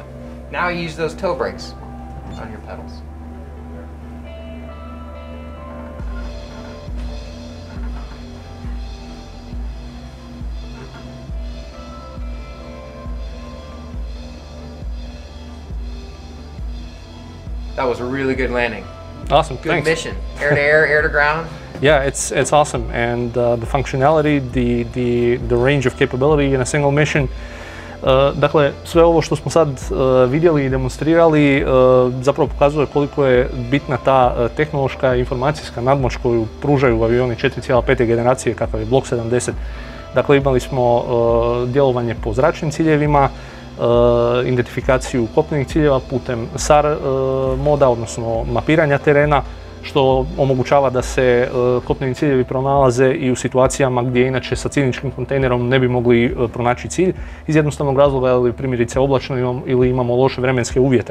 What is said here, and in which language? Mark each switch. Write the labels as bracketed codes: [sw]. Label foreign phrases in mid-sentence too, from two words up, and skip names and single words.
[en] Now use those toe brakes on your pedals. That was a really good landing. Awesome, Good thanks. mission. Air to air, air to ground. Yeah, it's awesome, and the functionality, the range of capability in a single mission. [hr] Dakle, sve ovo što smo sad vidjeli i demonstrirali zapravo pokazuje koliko je bitna ta tehnološka i informacijska nadmoć koju pružaju avioni 4,5. generacije kakav je Block 70. Dakle, imali smo djelovanje po zračnim ciljevima, identifikaciju kopnenih ciljeva putem SAR moda, odnosno mapiranja terena, što omogućava da se kopneni ciljevi pronalaze i u situacijama gdje inače sa ciljničkim kontejnerom ne bi mogli pronaći cilj iz jednostavnog razloga ili primjerice oblačno ili imamo loše vremenske uvjete.